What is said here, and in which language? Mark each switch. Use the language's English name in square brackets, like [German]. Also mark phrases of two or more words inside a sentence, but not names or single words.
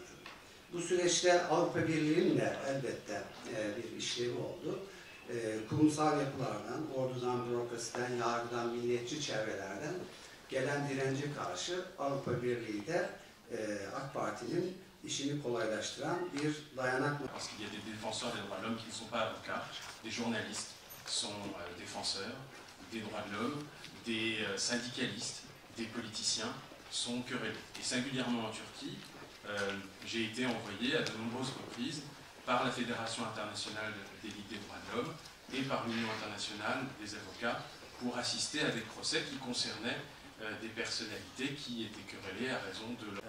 [Turkish] Bu süreçte Avrupa Birliği'nin de elbette bir işlevi oldu. Kurumsal yapılardan, ordudan, bürokrasiden, yargıdan, milliyetçi çevrelerden gelen dirence karşı Avrupa Birliği de AK Parti'nin işini kolaylaştıran bir dayanak. [French] Parce qu'il y a des défenseurs des droits de l'homme qui ne sont pas avocats, des journalistes sont défenseurs des droits de l'homme, des syndicalistes, des politiciens sont querellés. Et singulièrement en Turquie, j'ai été envoyé à de nombreuses reprises par la Fédération internationale des ligues des droits de l'homme et par l'Union internationale des avocats pour assister à des procès qui concernaient des personnalités qui étaient querellées à raison de leur...